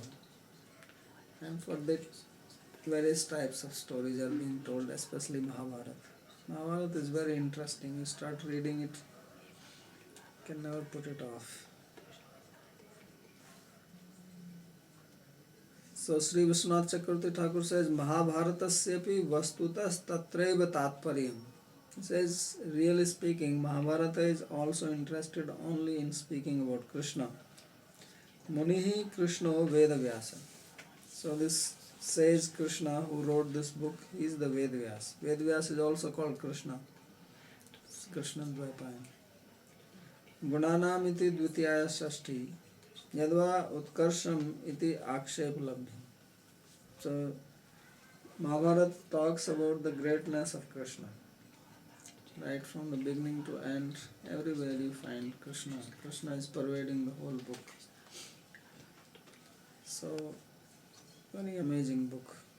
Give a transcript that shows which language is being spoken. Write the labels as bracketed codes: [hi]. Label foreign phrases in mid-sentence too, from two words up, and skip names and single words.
[en] And for that, various types of stories are being told, especially Mahabharata. Mahabharata is very interesting. You start reading it, you can never put it off. So Sri Vishwanath Chakravarti Thakur says, [sa] महाभारतस्यापि वस्तुतस् तत्रैव तात्पर्यम्. [en] He says, really speaking, Mahabharata is also interested only in speaking about Krishna. [sa] मुनिः कृष्णो वेदव्यासः. [en] So this says Krishna who wrote this book, he is the Vedavyas. Vedavyas is also called Krishna. It's Krishna Dvaipayam. [sa] गुणानाम् इति द्वितीयाया षष्ठी यद्वा उत्कर्षम् इति आक्षेप लब्धि. [en] So Mahabharata talks about the greatness of Krishna. Right from the beginning to end, everywhere you find Krishna. Krishna is pervading the whole book. So, very amazing book.